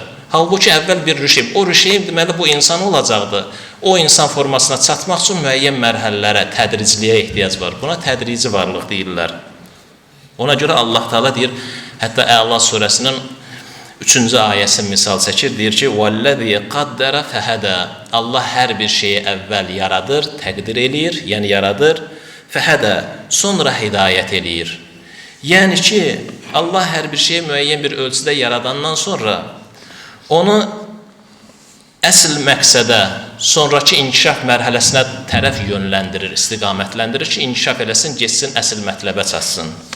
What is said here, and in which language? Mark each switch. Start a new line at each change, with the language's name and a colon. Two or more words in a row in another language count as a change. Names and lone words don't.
Azerbaijani: Halbuki əvvəl bir rüşeym. O rüşeym deməli bu insan olacaqdı. O insan formasına çatmaq üçün müəyyən mərhələlərə, tədricliyə ehtiyac var. Buna tədrici varlıq deyirlər. Ona görə Allah Teala deyir, hətta Əla surəsinin 3-cü ayəsi misal çəkir, deyir ki,
Arabic: وَالَّذِي قَدَّرَ فَهَدَى
Azerbaijani: Allah hər bir şeyi əvvəl yaradır, təqdir eləyir, yəni yaradır, fəhədə, sonra hidayət eləyir. Yəni ki, Allah hər bir şeyi müəyyən bir ölçüdə yaradandan sonra onu əsl məqsədə, sonraki inkişaf mərhələsinə tərəf yönləndirir, istiqamətləndirir ki, inkişaf eləsin, geçsin, əsl mətləbə çatsın.